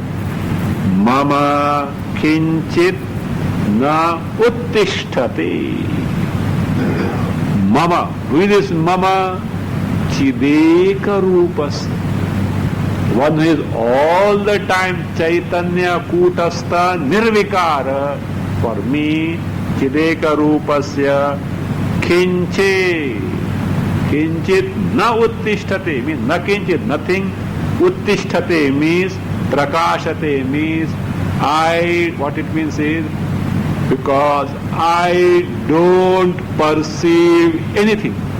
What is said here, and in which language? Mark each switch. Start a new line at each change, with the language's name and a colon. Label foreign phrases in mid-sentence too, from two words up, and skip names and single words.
Sanskrit: मम किञ्चित् न उत्तिष्ठति. Mama,
English: who is this Mama?
Sanskrit: चिदेक रूपस्.
English: One who is all the time
Sanskrit: चैतन्य कूटस्थ निर्विकार.
English: For me,
Sanskrit: चिदेक रूपस्य किञ्चे. किञ्चित् न उत्तिष्ठते
English: means
Sanskrit: न किञ्चित्,
English: nothing. Uttisthate means prakashate means what it means is, because I don't perceive anything.